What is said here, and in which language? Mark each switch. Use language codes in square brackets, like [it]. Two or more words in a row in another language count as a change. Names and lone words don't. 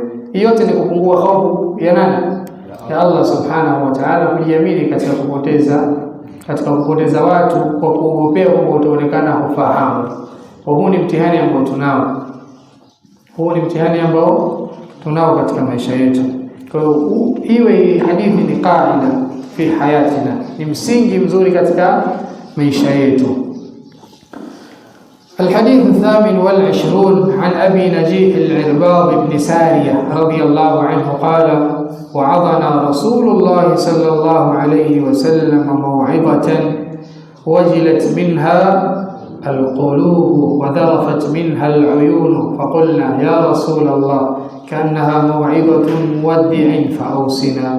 [sw] Hii yote ni kupungua hofu ya nani? Ya Allah [ar] سبحانه وتعالى, [sw] kujiamini katika kupoteza watu kwa kuogopea kwamba utaonekana hufahamu. Huu ni mtihani ambao tunao, katika maisha yetu. Kwa hiyo iwe hadithi ni [ar] قاعدة في حياتنا, [sw] ni msingi mzuri katika maisha yetu. [ar] الحديث 28 عن أبي نجيح العرباض بن سارية رضي الله عنه قال: وعظنا رسول الله صلى الله عليه وسلم موعظة وجلت منها القلوب وذرفت منها العيون، فقلنا: يا رسول الله كأنها موعظة مودع فأوصنا.